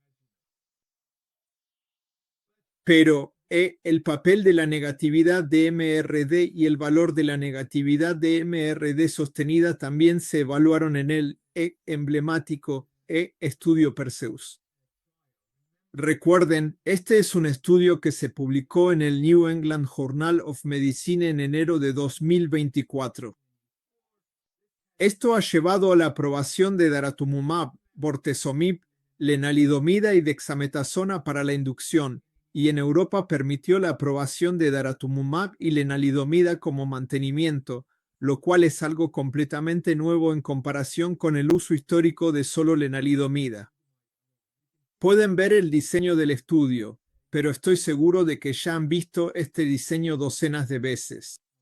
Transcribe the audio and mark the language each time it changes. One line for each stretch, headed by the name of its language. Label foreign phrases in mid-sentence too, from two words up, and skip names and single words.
Spanish: Pero el papel de la negatividad de MRD y el valor de la negatividad de MRD sostenida también se evaluaron en el emblemático estudio Perseus. Recuerden, este es un estudio que se publicó en el New England Journal of Medicine en enero de 2024. Esto ha llevado a la aprobación de daratumumab, bortezomib, lenalidomida y dexametasona para la inducción, y en Europa permitió la aprobación de daratumumab y lenalidomida como mantenimiento, lo cual es algo completamente nuevo en comparación con el uso histórico de solo lenalidomida. Pueden ver el diseño del estudio, pero estoy seguro de que ya han visto este diseño docenas de veces.